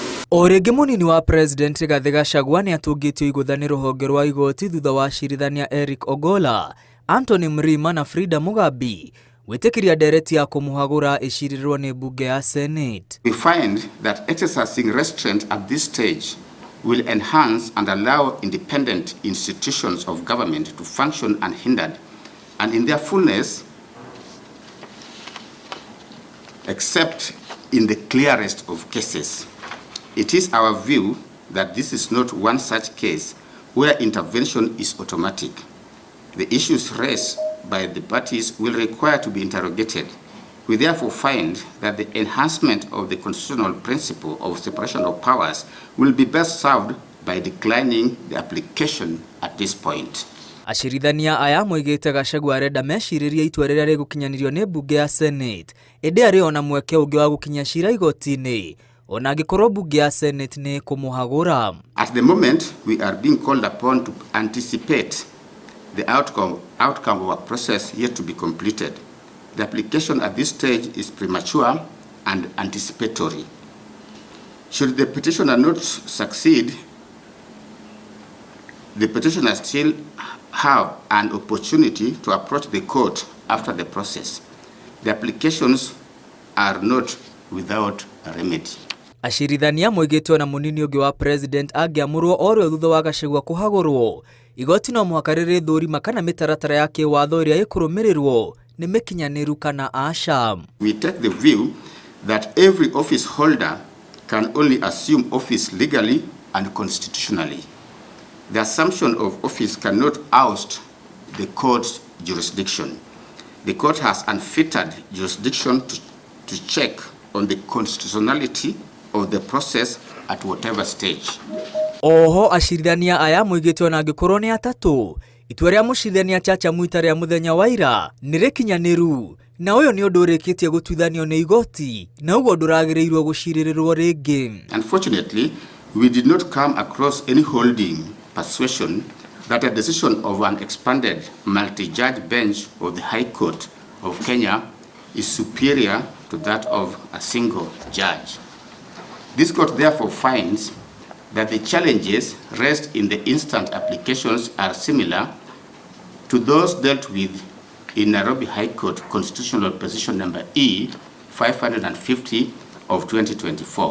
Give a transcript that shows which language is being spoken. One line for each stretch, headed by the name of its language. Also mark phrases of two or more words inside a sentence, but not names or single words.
Kikuyu: Orege munini wa President Rigathi Gachagua ni atungitio igũtha ni rũhonge rwa igooti thutha wa acirithania Eric Ogolla, Anthony Mrima na Frida Mugambi gwĩtĩkĩria ndereti ya kũmũhagũra ĩcirirwo ni bunge ya Senate.
English: We find that exercising restraint at this stage will enhance and allow independent institutions of government to function unhindered and in their fullness, except in the clearest of cases. It is our view that this is not one such case where intervention is automatic. The issues raised by the parties will require to be interrogated. We therefore find that the enhancement of the constitutional principle of separation of powers will be best served by declining the application at this point.
Kikuyu: Acirithania aya moigĩte Gachagua arenda meciririe itua rĩrĩa rĩgũkinyanirio nĩ bunge ya Senate ĩndĩ arĩ ona mweke ũngĩ wa gũkinya cira igoti-inĩ ona angĩkorwo bunge ya Senate nĩ kũmũhagũra.
English: At the moment, we are being called upon to anticipate the outcome of a process yet to be completed. The application at this stage is premature and anticipatory. Should the petitioner not succeed, the petitioner still have an opportunity to approach the court after the process. The applications are not without a remedy.
Kikuyu: Acirithania moigĩte na munini ũngĩ wa president angĩamũrwo orĩo thutha wa Gachagua kũhagũrwo, igoti no mũhaka rĩrĩthũrima kana mĩtaratara ya kĩwatho ĩrĩa ĩkũrũmĩrĩrwo nĩ mĩkinyanĩru kana aca.
English: We take the view that every office holder can only assume office legally and constitutionally. The assumption of office cannot oust the court's jurisdiction. The court has unfettered jurisdiction to check on the constitutionality of the process at whatever stage.
Kikuyu: Oho acirithania aya moigĩte ona angĩkorwo nĩ atatũ, itua rĩa mũcirithania Chacha Mwita rĩa mũthenya wa ira nĩ rĩkinyanĩru na ũyũ nĩ ũndũ ũrĩkĩtie gũtuithanio nĩ igoti na ũguo ndũragĩrĩirwo gũcirĩrĩrwo rĩngĩ.
English: Unfortunately, we did not come across any holding persuasion that a decision of an expanded multi-judge bench of the High Court of Kenya is superior to that of a single judge. This court therefore finds that the challenges raised in the instant applications are similar to those dealt with in Nairobi High Court Constitutional Position number E 550 of 2024.